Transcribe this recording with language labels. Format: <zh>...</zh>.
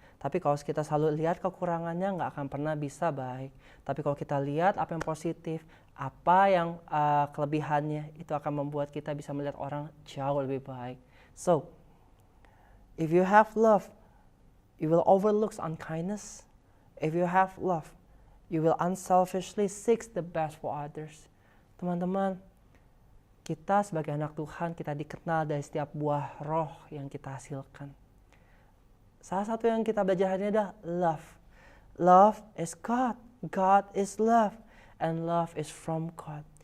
<id>Tapi kalau kita selalu lihat kekurangannya, nggak akan pernah bisa baik. Tapi kalau kita lihat apa yang positif, apa yang kelebihannya, itu akan membuat kita bisa melihat orang jauh lebih baik.</id> <en>So, if you have love, you will overlook unkindness. If you have love, you will unselfishly seek the best for others.</en> <id>Teman-teman, kita sebagai anak Tuhan, kita dikenal dari setiap buah roh yang kita hasilkan. Salah satu yang kita belajar hari ini adalah love.</id> <en>Love is God. God is love. And love is from God.</en>